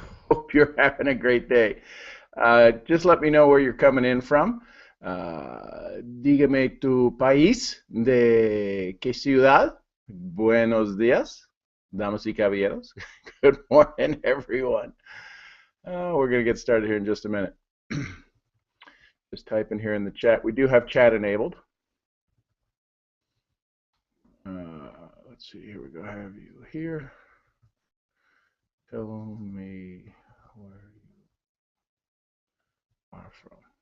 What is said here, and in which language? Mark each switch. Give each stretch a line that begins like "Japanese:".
English: Hope you're having a great day. Just let me know where you're coming in from.
Spanish: Dígame tu país, de qué ciudad. Buenos días, damas y caballeros.
English: Good morning, everyone. We're going to get started here in just a minute. Just type in here in the chat. We do have chat enabled. Let's see, here we go. I have you here. Tell me where you are from.